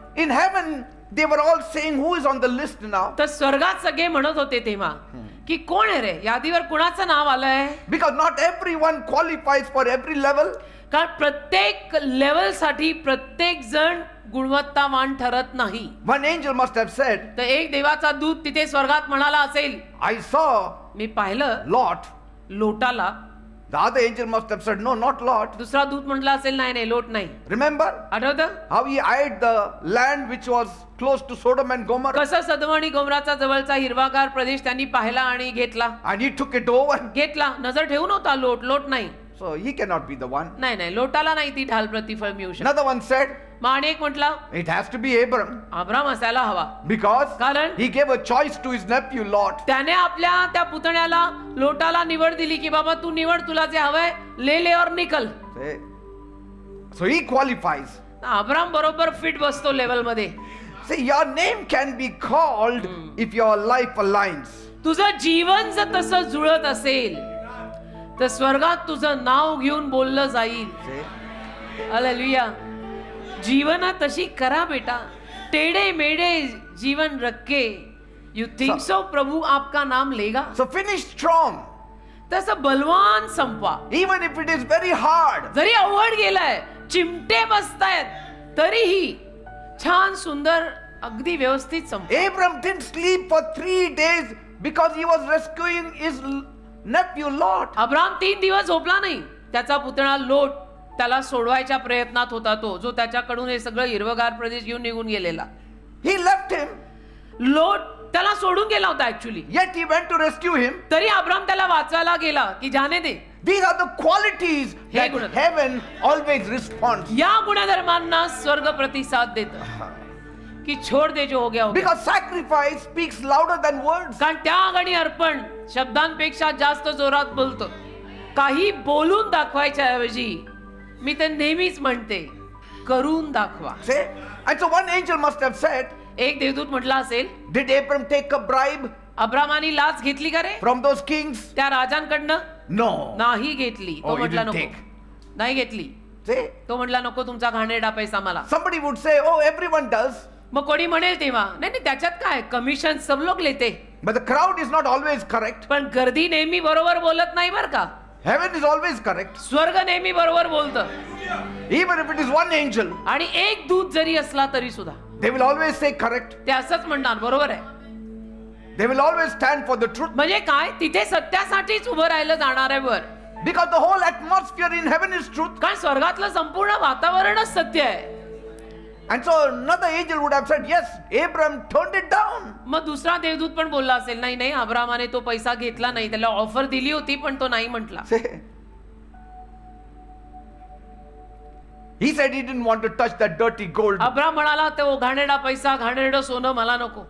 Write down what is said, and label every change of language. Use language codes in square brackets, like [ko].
[en] in heaven, they were all saying, who is on the list now? [mr] तर स्वर्गात सगळे म्हणत होते तेव्हा की कोण आहे रे, यादीवर कुणाचं नाव आलंय? [en] Because not everyone qualifies for every level. [mr] कारण प्रत्येक लेवल साठी प्रत्येक जण गुणवत्तावान ठरत नाही. [en] One angel must have said, [mr] तर एक देवाचा दूत तिथे स्वर्गात म्हणाला असेल, [en] I saw [mr] मी पाहिलं [en] Lot. [mr] लोटाला. [en] The other angel must have said, no, not Lot. [mr] दुसरा दूत म्हटला असेल, नाही नाही लोट नाही. [en] Remember [mr] आठवतं [en] how he eyed the land which was close to Sodom and Gomorrah? [mr] कसं सदम आणि गोमराचा जवळचा हिरवागार प्रदेश त्यांनी पाहिला आणि घेतला. [en] And he took it over. [mr] नजर ठेवून होता लोट नाही. [en] So he cannot be the one. [mr] नाही लोटाला नाही ती ढाल प्रतिफळ मिळू शकत. [en] Another one said, [mr] मग अनेक म्हटला [en] it has to be Abram. [mr] Abram असायला हवा, [en] Because [mr] कारण [en] he gave a choice to his nephew Lot. [mr] त्याने आपल्या त्या पुतण्याला लोटाला निवड दिली की बाबा तू निवड, तुला जे हवंय [hi] ले और निकल. [en] So he qualifies. [mr] अब्राम बरोबर फिट बसतो लेवल मध्ये. [en] See, your name can be called if your life aligns. [mr] तुझं जीवन जर तसं जुळत असेल तर स्वर्गात तुझं नाव घेऊन बोललं जाईल. [en] See? [mr] हालेलुया. जीवना तशी करा बेटा, [hi] टेढ़े मेढ़े जीवन रखे. [en] you think so [hi] प्रभु आपका नाम लेगा. [en] So finish strong. [mr] तसं बलवान संपवा. [en] Even if it is very hard. [mr] जरी अवघड गेलाय, चिमटे बसतायत, तरीही छान सुंदर अगदी व्यवस्थित संपवा. [en] Abram didn't sleep for 3 days because he was rescuing his nephew Lot. [mr] Abram 3 दिवस झोपला नाही. त्याचा पुतणा लोट त्याला सोडवायच्या प्रयत्नात होता, तो जो त्याच्याकडून हे सगळं हिरवगार प्रदेश घेऊन निघून गेलेला. [en] He left him, [mr] लोट त्याला सोडून गेला होता actually. [en] yet he went to rescue him. [mr] तरी अब्राम त्याला वाचवायला गेला की [hi] जाने दे. [en] These are the qualities [mr] हे [en] that [mr] गुण. [en] heaven always responds. [mr] या गुणधर्मांना स्वर्ग प्रतिसाद देतं की [hi] छोड़ दे जो हो गया हो गया. [en] Because sacrifice speaks louder than words. [mr] कारण त्याग आणि अर्पण शब्दांपेक्षा जास्त जोरात बोलतो. काही बोलून दाखवायच्या ऐवजी मी तर नेहमीच म्हणते, करून दाखवा. [en] See? And so one angel must have said, [mr] एक देवदूत म्हटला असेल, [en] did Abram take a bribe [mr] अब्रामानी लाच घेतली का रे [en] from those kings? [mr] त्या राजांकडनं? [en] No. [mr] नाही घेतली. तो [en] Oh, he [mr] म्हटला [en] didn't [mr] नको, [en] take. [mr] नाही घेतली. [en] See? [mr] तो म्हटला नको तुमचा घाणेरडा पैसा मला. [en] Somebody would say, oh, everyone does. [mr] मग कोणी म्हणेल तेव्हा, नाही नाही त्याच्यात काय, [hi] कमिशन सब लोग लेते. [en] But the crowd is not always correct. [mr] पण गर्दी नेहमी बरोबर बोलत नाही बर का. [en] Heaven is always correct. [mr] स्वर्ग नेहमी बरोबर बोलतं. [en] Even if it is one angel, [mr] आणि एक दूत जरी असला तरी सुद्धा [en] they will always say correct. [mr] ते असंच म्हणणार, बरोबर आहे. [en] They will always stand for the truth. [mr] म्हणजे काय, तिथे सत्यासाठीच उभं राहिलं जाणार आहे वर. [en] Because the whole atmosphere in heaven is truth. [mr] कारण स्वर्गातलं संपूर्ण वातावरणच सत्य आहे. [en] And so another angel would have said, yes, Abram turned it down. [mr] मग दुसरा देवदूत पण बोलला असेल, नाही नाही अब्रामाने तो पैसा घेतला नाही, त्याला ऑफर दिली होती पण तो नाही म्हटला. [en] See? He said he didn't want to touch that dirty gold. [mr] Abram म्हणाला तो घाणेरडा पैसा, घाणेरडं सोनं मला नको.